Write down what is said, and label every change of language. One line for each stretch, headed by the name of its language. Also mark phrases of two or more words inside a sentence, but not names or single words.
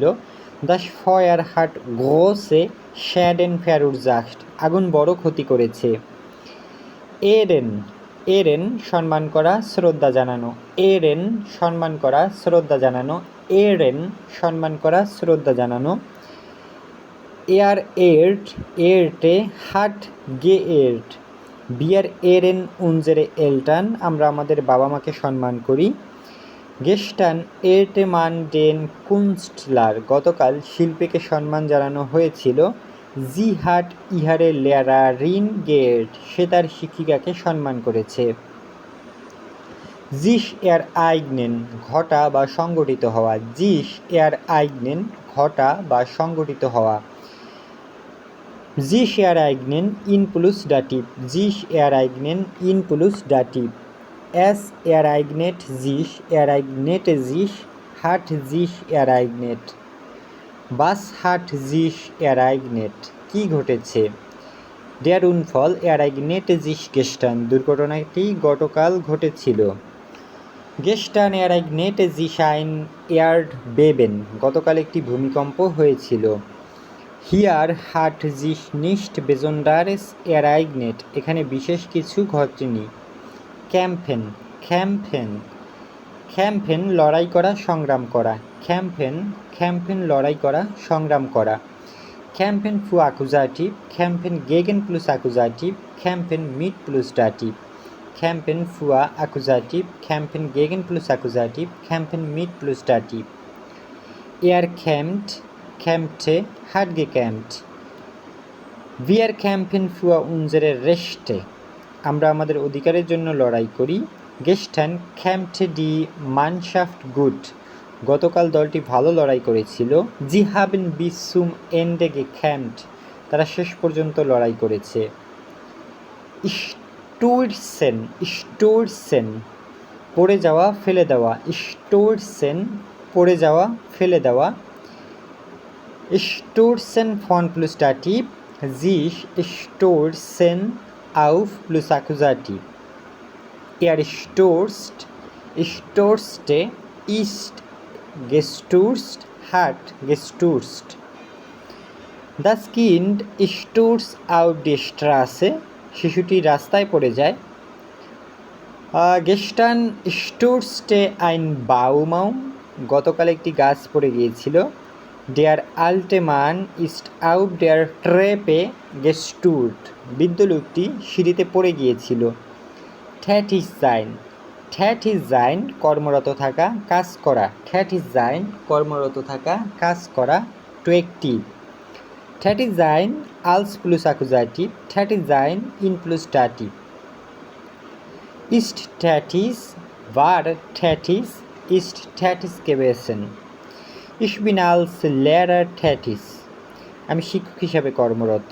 German: das Feuer hat große Schäden verursacht,
Bangla: আগুন বড় ক্ষতি করেছে। এরেন সম্মান করা, শ্রদ্ধা জানানো। এরেন সম্মান করা, শ্রদ্ধা জানানো। এরেন সম্মান করা, শ্রদ্ধা জানানো।
German: Er ehrt, ehrte, hat geehrt. Wir ehren unsere Eltern,
Bangla: আমরা আমাদের বাবা মাকে সম্মান করি।
German: Gestern ehrte man den Künstler,
Bangla: গতকাল শিল্পীকে সম্মান জানানো হয়েছিল।
German: Sie hat ihre Lehrerin geehrt,
Bangla: সে তার শিক্ষিকাকে সম্মান করেছে।
German: sich ereignen,
Bangla: ঘটা বা সংগঠিত হওয়া।
German: sich ereignen,
Bangla: ঘটা বা সংগঠিত হওয়া।
German: sich ereignen in plus dativ, sich ereignen in plus dativ। es ereignet sich, ereignete sich, hat sich ereignet। was hat sich ereignet,
Bangla: কি ঘটেছে?
German: der Unfall ereignete sich gestern,
Bangla: দুর্ঘটনাটি গতকাল ঘটেছিল।
German: gestern ereignete sich ein Erdbeben,
Bangla: গতকাল একটি ভূমিকম্প হয়েছিল।
German: hier hat sich nicht besonderes ereignet,
Bangla: এখানে বিশেষ কিছু ঘটেনি।
German: kämpfen, kämpfen, kämpfen
Bangla: লড়াই করা, সংগ্রাম করা।
German: kämpfen, kämpfen
Bangla: লড়াই করা, সংগ্রাম করা।
German: kämpfen für Akkusativ, kämpfen gegen plus Akkusativ, kämpfen mit plus Dativ। kämpfen für Akkusativ, kämpfen gegen plus Akkusativ, kämpfen mit plus Dativ। Er kämpft, kämpfte, hat gekämpft। wir kämpfen für unsere Rechte,
Bangla: আমরা আমাদের অধিকারের জন্য লড়াই করি।
German: gestern kämpfte die Mannschaft gut,
Bangla: গতকাল দলটি ভালো লড়াই করেছিল।
German: sie haben bis zum Ende gekämpft,
Bangla: তারা শেষ পর্যন্ত লড়াই করেছে।
German: stürzen, stürzen
Bangla: পড়ে যাওয়া, ফেলে দেওয়া। stürzen পড়ে যাওয়া, ফেলে দেওয়া।
German: stürzen von plus Dativ, sich stürzen auf plus Akkusativ। er stürzt, stürzte, ist gestürzt, hat gestürzt। das Kind stürzt auf die Straße,
Bangla: শিশুটি রাস্তায় পড়ে যায়।
German: gestern stürzte ein Baum,
Bangla: গতকাল একটি গাছ পড়ে গিয়েছিল।
German: der alte Mann ist auf der Treppe gestürzt,
Bangla: বৃদ্ধ লোকটি সিঁড়িতে পড়ে গিয়েছিল।
German: tätig sein, tätig sein
Bangla: কর্মরত থাকা, কাজ করা।
German: tätig sein
Bangla: কর্মরত থাকা, কাজ করা।
English: to active,
German: tätig sein als plus Akkusativ, tätig sein in plus Dativ। ist tätig, war tätig, ist tätig gewesen। ich bin als Lehrer tätig,
Bangla: আমি শিক্ষক হিসাবে কর্মরত।